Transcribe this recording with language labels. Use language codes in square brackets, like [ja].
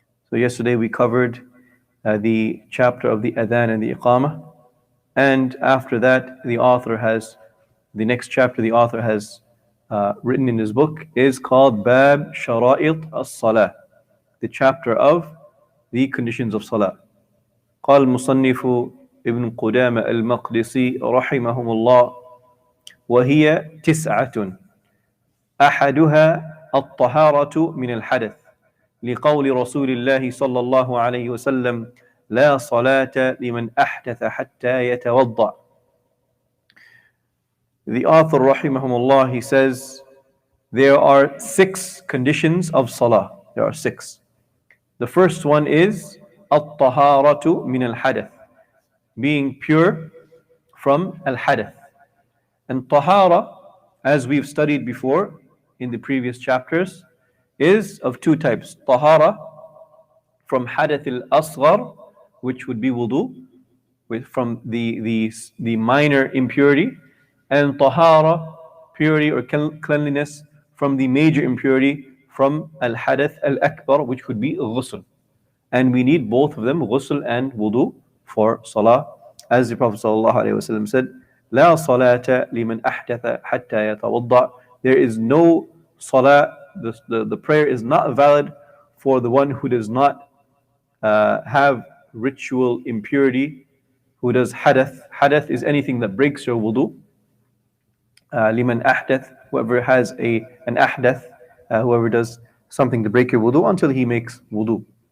[en] So yesterday we covered the chapter of the Adhan and the Iqamah, and after that the next chapter the author has written in his book is called Bab Shara'it as-Salah, the chapter of the conditions of Salah. [ar] قال المصنف ابن قدامة المقدسي رحمه الله: وهي 9 أحدها الطهارة من الحدث لقول رسول الله صلى الله عليه وسلم لا صلاة لمن أحدث حتى يتوضأ. [en] The author rahimahumullah, he says there are 6 conditions of Salah. There are 6. The first one is [ar] الطهارة من الحدث, [en] being pure from al-hadath. And tahara, as we've studied before in the previous chapters, is of 2 types. Tahara from hadath al-asghar, which would be wudu, from the minor impurity, and tahara, purity or cleanliness, from the major impurity, from al-hadath al-akbar, which would be ghusl. And we need both of them, ghusl and wudu, for salah. As the Prophet ﷺ said, [ar] لا صلاة لمن أحدث حتى يتوضأ. [en] There is no salah, the prayer is not valid for the one who does not have ritual impurity, who does hadath. Hadath is anything that breaks your wudu. Liman ahdath, whoever has an ahdath, whoever does something to break your wudu until he makes wudu.